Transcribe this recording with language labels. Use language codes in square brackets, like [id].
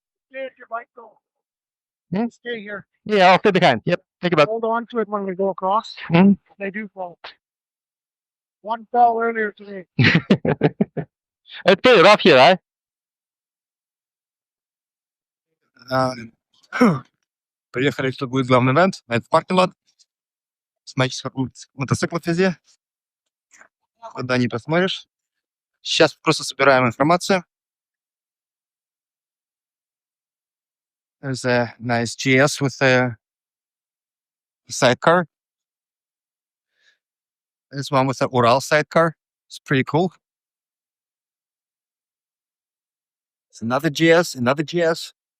[en] Stay at your bike though. Hmm? Stay here. Yeah, I'll stay behind. Yep, thank you, bud. Hold on to it when we go across. Hmm? They do fall. One fell earlier today. It's pretty rough here, right? [ru] Приехали, что будет главный ивент. Это паркинг-лот. Смотрите, сколько мотоциклов везде. Куда не посмотришь. Сейчас просто собираем информацию. [en] There's a nice GS with a sidecar. There's one with an Ural sidecar. It's pretty cool. It's another GS, another GS.